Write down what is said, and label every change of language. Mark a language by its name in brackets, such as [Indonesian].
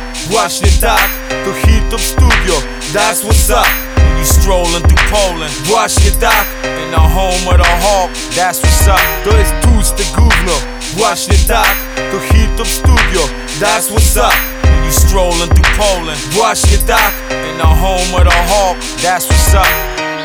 [Polish] Właśnie tak, to Hilltop Studio, [English] that's what's up. When you strolling through Poland, [Polish] właśnie tak. [English] In the home of the hawk, that's what's up. [Polish] To jest tłuste gówno, właśnie tak. To Hilltop Studio, [English] that's what's up. When you strolling through Poland, [Polish] właśnie tak. [English] In the home of the hawk, that's what's up.